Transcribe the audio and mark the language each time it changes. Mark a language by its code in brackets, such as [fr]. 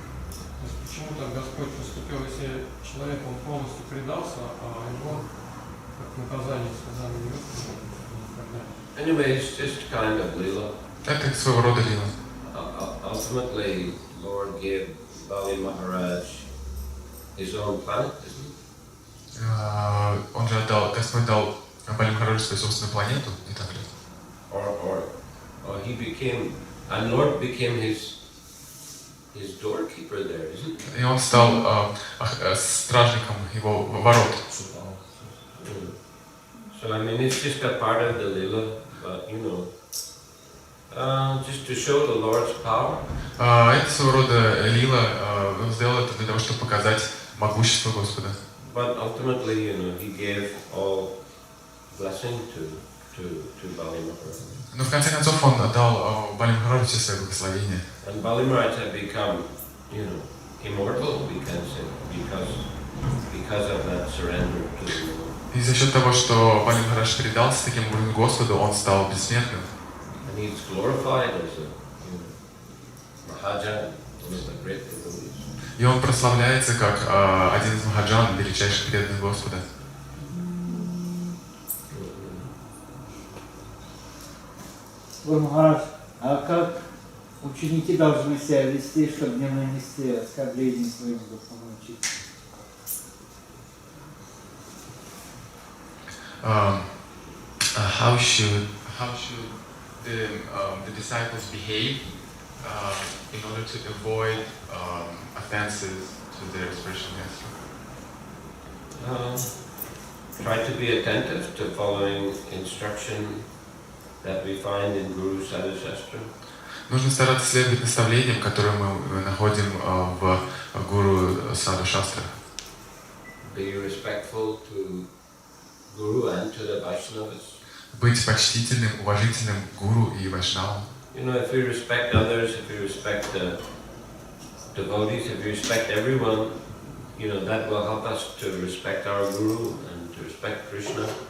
[ru] То есть почему так Господь поступил, если человек он полностью предался, а его как наказание связали веревками? [en] Anyway, it's just kind of lila. [ru] Это своего рода лила. [en] Ultimately, Lord gave Bali Maharaj his own planet, isn't it? [ru] Он же Господь дал Бали Махараджу свою собственную планету, не так ли? [en] Or he became, and Lord became his doorkeeper there, isn't it? [ru] И он стал стражником его ворот. [en] So I mean, it's just a part of the lila, but just to show the Lord's power. [ru] Это своего рода лила, он сделал это для того, чтобы показать могущество Господа. [en] But ultimately, he gave all blessing to Bali Maharaj. [ru] Но в конце концов он дал Бали Махараджу все свои благословения. [en] And Bali Maharaj had become, immortal, we can say, because of that surrender to the Lord. [ru] И за счет того, что Бали Махарадж предался таким образом Господу, он стал бессмертным. [en] And he's glorified as a Mахараджа, one of the great devotees. [ru] И он прославляется как один из махаджан, величайших преданных Господа. Махарадж, а как ученики должны себя вести, чтобы не нанести оскорбление своим духовным учителям? [en] How should the disciples behave in order to avoid offenses to their spiritual master? Try to be attentive to following instruction that we find in Guru Sadhusastra. [ru] Нужно стараться следовать наставлениям, которые мы находим в Гуру Саду Шастра. [en] Be respectful to Guru and to the Vaishnavas. [ru] Быть почтительным, уважительным к Гуру и Вайшнавам. [en] If we respect others, if we respect the devotees, if we respect everyone, that will help us to respect our Guru and to respect Krishna.